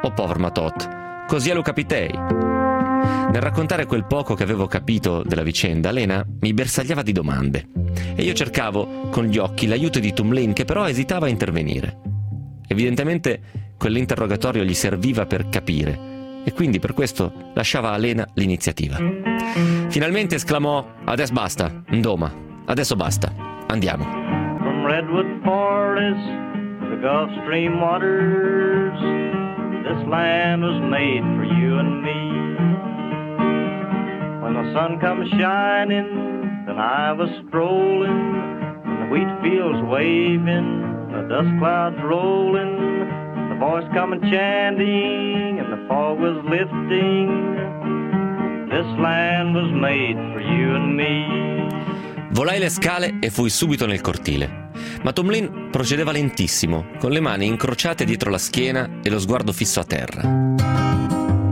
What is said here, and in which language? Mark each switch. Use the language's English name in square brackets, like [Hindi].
[Italian] Oh, povero Matot, così lo capitei. Nel raccontare quel poco che avevo capito della vicenda, Lena mi bersagliava di domande e io cercavo con gli occhi l'aiuto di Tumlin, che però esitava a intervenire. Evidentemente quell'interrogatorio gli serviva per capire e quindi per questo lasciava a Lena l'iniziativa. Finalmente esclamò: adesso basta, Ndoma, adesso basta, andiamo. [English] From Redwood Forest, the Gulf Stream waters, this land was made for you and me. When the sun comes shining, then I was strolling, and the wheat fields waving, the dust clouds rolling, the voice coming chanting, and the fog was lifting. This land was made for you and me. [Italian] Volai le scale e fui subito nel cortile. Ma Tumlin procedeva lentissimo, con le mani incrociate dietro la schiena e lo sguardo fisso a terra.